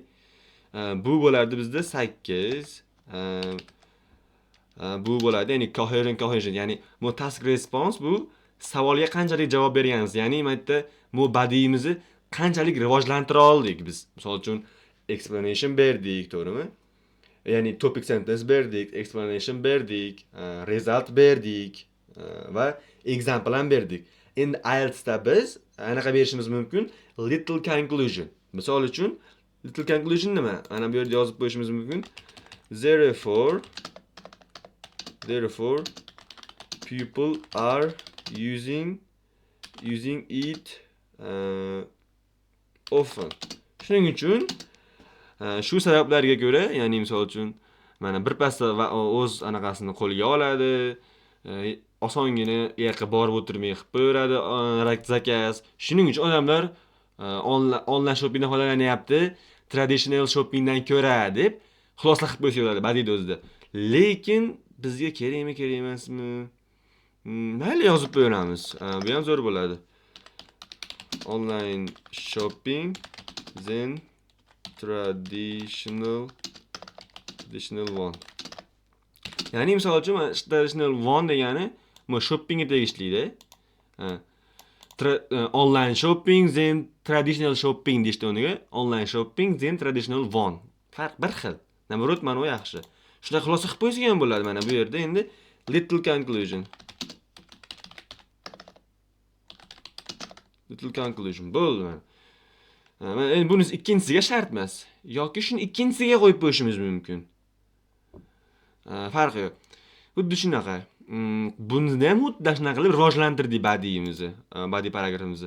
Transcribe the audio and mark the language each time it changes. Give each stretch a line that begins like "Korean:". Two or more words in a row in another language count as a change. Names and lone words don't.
Uzbek: Bu bo'lardi bizda 8. Bu bo'ladi, ya'ni cohesion, ya'ni bu
English: task response,
Uzbek: bu savolga qanchalik javob berganimiz, ya'ni bu yerda bu badiyimizni qanchalik rivojlantira oldik biz. Misol uchun explanation berdik, to'g'rimi? Ya'ni topic sentence berdik, explanation berdik, result berdik va example ham berdik. Endi IELTSda biz anaqa berishimiz mumkin,
English: little conclusion.
Uzbek: Misol uchun
English: little conclusion
Uzbek: nima? Ana bu yerda yozib qo'yishimiz mumkin.
English: Therefore people are using it often.
Uzbek: Shuning uchun shu sabablarga ko'ra, ya'ni misol uchun mana birpasda o'z anaqasini qo'lga oladi, osongina yoqqa borib o'tirmay qilib qo'yadi zakaz. Shuning uchun odamlar
English: online shoppingdan
Uzbek: foydalanyapti,
English: traditional shoppingdan
Uzbek: ko'ra deb xulosa qilib qo'ysa bo'ladi badiyda o'zida. Lekin bizga kerakmi, kerak emasmi? Mayli yozib qo'yamiz. Bu ham zo'r bo'ladi.
English: Online shopping then traditional one.
Uzbek: Ya'ni misol uchun
English: traditional one
Uzbek: degani bu shoppingga tegishli-da.
English: Online shopping then traditional shopping
Uzbek: deyishdi o'rniga
English: online shopping then traditional one.
Uzbek: Farq bir xil. Namarot mana u yaxshi. Shunday xulosa qilib qo'ysa ham bo'ladi mana bu yerda. Endi
English: little conclusion
Uzbek: bo'ldi mana. Endi bunisi ikkinchisiga shart emas. Yoki shuni ikkinchisiga qo'yib qo'yishimiz mumkin. Farqi yo'q. Xuddi shunaqa. Buni ham xuddi shunaqa qilib rivojlantirdik badiyimizni, badiy paragrafimizni.